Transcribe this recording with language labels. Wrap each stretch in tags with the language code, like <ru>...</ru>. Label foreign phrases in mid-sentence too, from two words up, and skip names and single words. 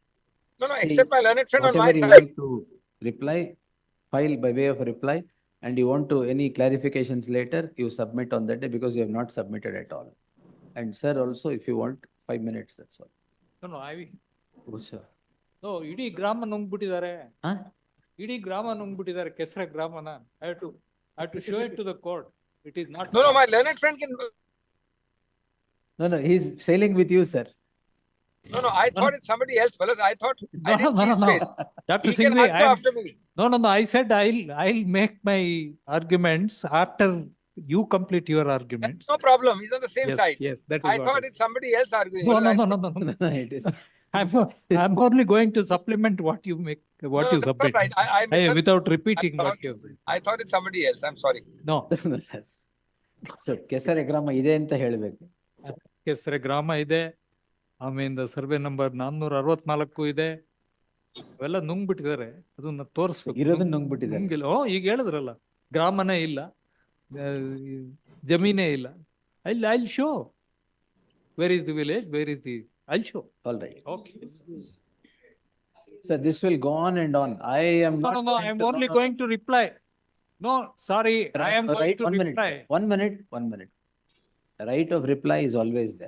<en>No, except my learned friend on my Whatever you side. want to reply, file by way of reply, and you want to any clarifications later, you submit on that day because you have not submitted at all. And sir, also, if you want 5 minutes, that's all. No, I. Oh, sir. No,</en> <kn>ಇಡೀ ಗ್ರಾಮ ನುಂಗ್ಬಿಟ್ಟಿದ್ದಾರೆ.</kn> <en>Huh?</en> <kn>ಇಡೀ ಗ್ರಾಮ ನುಂಗ್ಬಿಟ್ಟಿದ್ದಾರೆ ಕೆಸರ ಗ್ರಾಮನ.</kn> <en>I have to show it to the court. It is not. No, my learned friend can. No, he's sailing with you, sir. No, I thought it's somebody else, fellas. I thought I didn't see his face. Dr. He can Singhvi, argue after me. No. I said I'll make my arguments after you complete your arguments. No problem. He's on the same side. Yes, that is. I thought it's somebody else arguing. No. It is. I'm only going to supplement what you make, what you submit. Right. I without repeating what you said. I thought it's somebody else. I'm sorry. No. So,</en> <kn>ಕೆಸರೆ ಗ್ರಾಮ ಇದೆ ಅಂತ ಹೇಳಬೇಕು. ಕೆಸರೆ ಗ್ರಾಮ ಇದೆ. ಆಮೇಲೆ</kn> <en>survey number</en> <kn>464 ಇದೆ. ಅವೆಲ್ಲ ನುಂಗ್ಬಿಟ್ಟಿದ್ದಾರೆ. ಅದನ್ನ ತೋರಿಸ್ಬೇಕು. ಇರೋದನ್ನ ನುಂಗ್ಬಿಟ್ಟಿದ್ದಾರೆ. ನುಂಗಿಲ್ಲ. ಈಗ ಹೇಳಿದ್ರಲ್ಲ, ಗ್ರಾಮನೇ ಇಲ್ಲ, ಜಮೀನೇ ಇಲ್ಲ.</kn> <en>I'll show. Where is the village? Where is the? I'll show. All right. Okay. So this will go on and on. I am not. No. I am only going to reply. No, sorry. I am going to reply. One minute. Right of reply is always there.</en>